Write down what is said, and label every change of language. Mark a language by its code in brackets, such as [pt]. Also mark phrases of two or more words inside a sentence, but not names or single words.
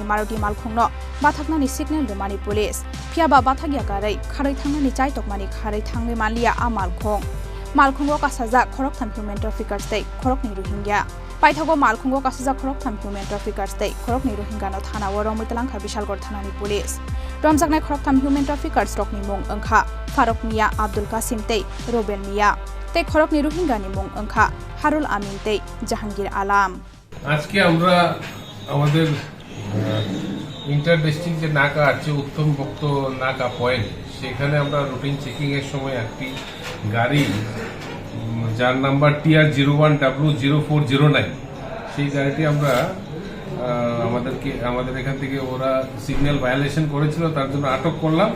[trp] Maruti malkhungno bathaknani signal dumani police phiaba bathagya garai kharai thangnani chai tokmani kharai thangni manliya amalkhong malkhungo kasajak Khoroktham [en] HumanTraffickers [trp] teiKhoroknwi Rohingya Paithago malkhungo kasajak Khoroktham [en] HumanTraffickers [trp] teiKhoroknwi Rohingyano thana o Romaitalangkha Bishalgor thanani police Ramjaknai Khoroktham [en] HumanTraffickers [trp] rokni mung angkha Farok Mia Abdul Kasim tei Robel Mia teiKhoroknwi Rohingyani mung angkha Harul Amin tei Jahangir Alam [bn] আজকে আমরা আমাদের ইন্টারডিস্ট্রিক্ট যে নাকা আছে উত্তম ভক্ত নাকা পয়েন্ট সেখানে আমরা [en] routine checking [bn] এর সময় একটি গাড়ি যার নাম্বার TR01W0409 সেই গাড়িটি আমরা আমাদের এখান থেকে ওরা [en] signal violation [bn] করেছিল তার জন্য আটক করলাম